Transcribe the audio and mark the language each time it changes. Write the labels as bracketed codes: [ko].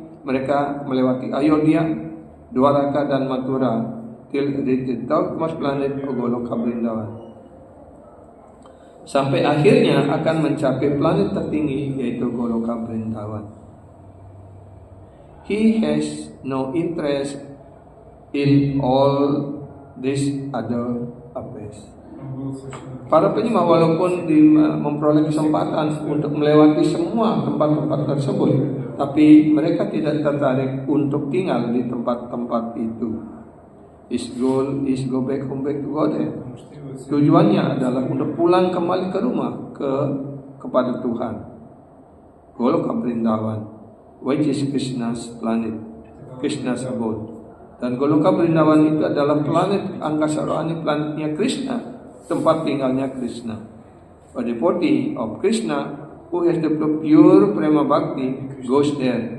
[id] Mereka melewati Ayodhya, Dwaraka dan Mathura [en] till the topmost planet Goloka Vrindavan. [id] Sampai akhirnya akan mencapai planet tertinggi yaitu Goloka Vrindavan. [en] He has no interest in all these other affairs. [id] Para penyembah walaupun memperoleh kesempatan untuk melewati semua tempat-tempat tersebut, tapi mereka tidak tertarik untuk tinggal di tempat-tempat itu. [en] His goal is go back to God. [id] Tujuannya adalah untuk pulang kembali ke rumah kepada Tuhan. [en] Goloka Vrindavan, which is Krishna's planet, Krishna's abode. [id] Dan Goloka Vrindavan itu adalah planet angkasa rohani, planetnya Krishna, tempat tinggalnya Krishna. [en] A devotee of Krishna who has the pure prema bhakti goes there.